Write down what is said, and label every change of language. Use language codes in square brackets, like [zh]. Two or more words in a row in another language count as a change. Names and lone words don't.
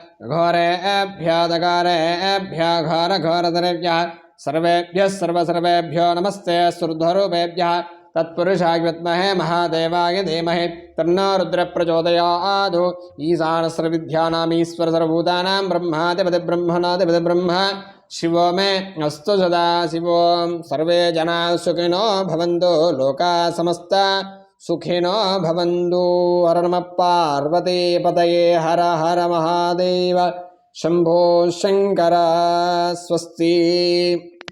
[sa] ఘోరేభ్యో ఘోరఘోరతరేభ్యः సర్వేభ్యः సర్వసర్వేభ్యో నమస్తే సుర్ధ్వరూపేభ్యः. తత్పురుషాయ విద్మహే మహాదేవాయ ధీమహి తన్నో రుద్రః ప్రచోదయాత్. ఈశానసర్వవిద్యానామీశ్వర సర్వభూతానాం బ్రహ్మాధిపతి బ్రహ్మణాధిపతి బ్రహ్మ శివో మే అస్తు సదా శివోం. సర్వే జనాః సుఖినో భవంతు, లోకాః సమస్తా సుఖినో భవంతు. హర నమః పార్వతీపతయే. హర హర మహాదేవ. శంభో శంకర. స్వస్తి.